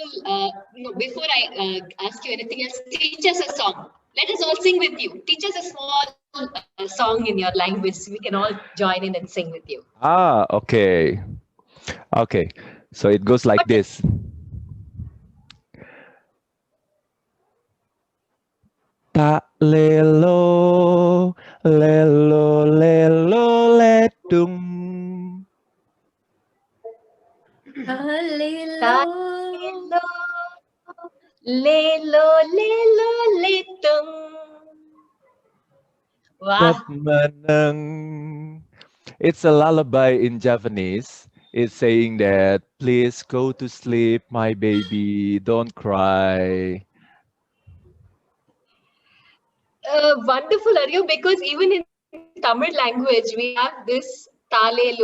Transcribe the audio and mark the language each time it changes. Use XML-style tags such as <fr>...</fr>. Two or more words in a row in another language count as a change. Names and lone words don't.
<en>No, before I ask you anything else, teach us a song. Let us all sing with you. Teach us a small song in your language. We can all join in and sing with you. Okay. Okay. So it goes like this.</en> <ta>Ta lelo, lelo, lelo, ledung. Talelo, lelo, lelo, letung.</ta> <en>Wow. Meneng. It's a lullaby in Japanese. It's saying that, please go to sleep, my baby, don't cry. Wonderful, Aryo, because even in Tamil language, we have this talelo.</en>